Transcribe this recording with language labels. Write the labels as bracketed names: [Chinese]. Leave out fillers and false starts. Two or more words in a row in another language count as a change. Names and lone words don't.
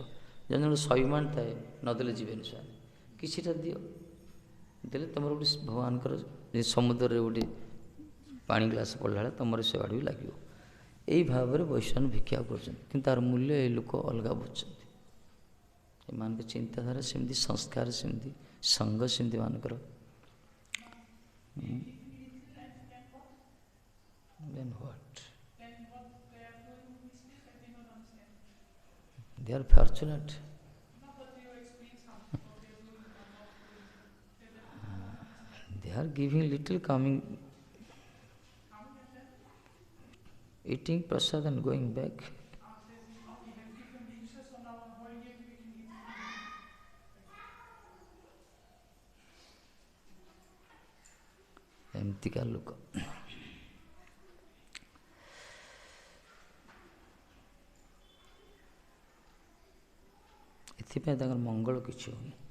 [Odia] ଜଣେ ଜଣେ ସ୍ୱାଭିମାନ ଥାଏ, ନଦେଲେ ଯିବେନି ସେମାନେ। କିଛିଟା ଦିଅ, ଦେଲେ ତୁମର ଗୋଟେ ଭଗବାନଙ୍କର ସମୁଦ୍ରରେ ଗୋଟେ ପାଣି ଗ୍ଲାସ୍ ପଡ଼ିଲା ବେଳେ ତୁମର ସେବାଡ଼ ବି ଲାଗିବ। ଏଇ ଭାବରେ ବୈଷ୍ଣବ ଭିକ୍ଷା କରୁଛନ୍ତି, କିନ୍ତୁ ତାର ମୂଲ୍ୟ ଏ ଲୋକ ଅଲଗା ବୁଝୁଛନ୍ତି। ଏମାନଙ୍କ ଚିନ୍ତାଧାରା ସେମିତି, ସଂସ୍କାର ସେମିତି, ସଙ୍ଗ ସେମିତି ମାନଙ୍କର। [English] Then what? They are fortunate. They are giving little, coming, eating prasad and going back. [Odia] ଏମିତିକା ଲୋକ। ଏଥିପାଇଁ ତାଙ୍କର ମଙ୍ଗଳ କିଛି ହେଉନି।